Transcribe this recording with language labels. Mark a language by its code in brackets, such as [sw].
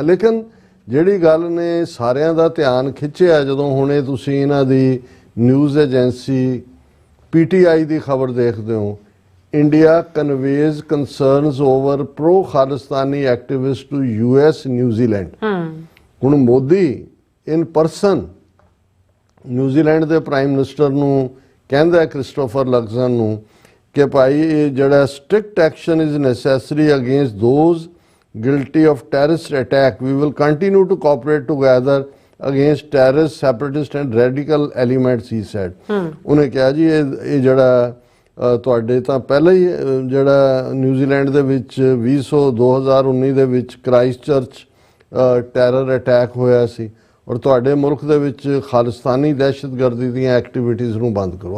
[pa] ਲੇਕਿਨ ਜਿਹੜੀ ਗੱਲ ਨੇ ਸਾਰਿਆਂ ਦਾ ਧਿਆਨ ਖਿੱਚਿਆ, ਜਦੋਂ ਹੁਣੇ ਤੁਸੀਂ ਇਹਨਾਂ ਦੀ ਨਿਊਜ਼ ਏਜੰਸੀ PTI ਦੀ ਖਬਰ ਦੇਖਦੇ ਹੋ, [en] India conveys concerns over pro Khalistani activist to US New Zealand. [pa] ਹੁਣ ਮੋਦੀ ਇਨ ਪਰਸਨ ਨਿਊਜ਼ੀਲੈਂਡ ਦੇ ਪ੍ਰਾਈਮ ਮਿਨਿਸਟਰ ਨੂੰ ਕਹਿੰਦਾ ਕ੍ਰਿਸਟੋਫਰ ਲਗਜ਼ਨ ਨੂੰ ਕਿ ਭਾਈ ਇਹ ਜਿਹੜਾ [en] Strict action is necessary against those guilty of terrorist attack. We will continue to cooperate together against terrorist, separatist and radical elements, he said. [pa] ਉਹਨੇ ਕਿਹਾ ਜੀ ਇਹ ਜਿਹੜਾ ਤੁਹਾਡੇ ਤਾਂ ਪਹਿਲਾਂ ਹੀ ਜਿਹੜਾ ਨਿਊਜ਼ੀਲੈਂਡ ਦੇ ਵਿੱਚ 2019 ਦੇ ਵਿੱਚ ਕ੍ਰਾਈਸਟ ਚਰਚ ਟੈਰਰ ਅਟੈਕ ਹੋਇਆ ਸੀ ਔਰ ਤੁਹਾਡੇ ਮੁਲਕ ਦੇ ਵਿੱਚ ਖਾਲਿਸਤਾਨੀ ਦਹਿਸ਼ਤਗਰਦੀ ਦੀਆਂ ਐਕਟੀਵਿਟੀਜ਼ ਨੂੰ ਬੰਦ ਕਰੋ।